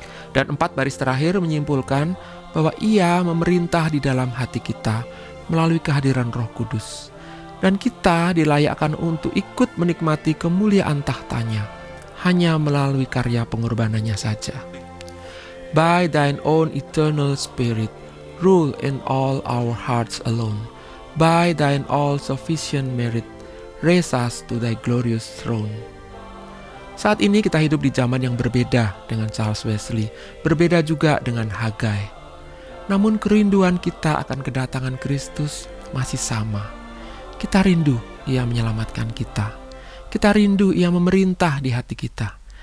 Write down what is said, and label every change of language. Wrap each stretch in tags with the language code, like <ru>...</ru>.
<id>Dan 4 baris terakhir menyimpulkan bahwa Ia memerintah di dalam hati kita melalui kehadiran Roh Kudus, dan kita dilayakkan untuk ikut menikmati kemuliaan tahtanya hanya melalui karya pengorbanannya saja.</id> <en>By thine own eternal spirit, rule in all our hearts alone. By thine all-sufficient merit, raise us to thy glorious throne.</en> <id>Saat ini kita hidup di zaman yang berbeda dengan Charles Wesley, berbeda juga dengan Haggai. Namun kerinduan kita akan kedatangan Kristus masih sama. Kita rindu Ia menyelamatkan kita. Kita rindu Ia memerintah di hati kita.</id>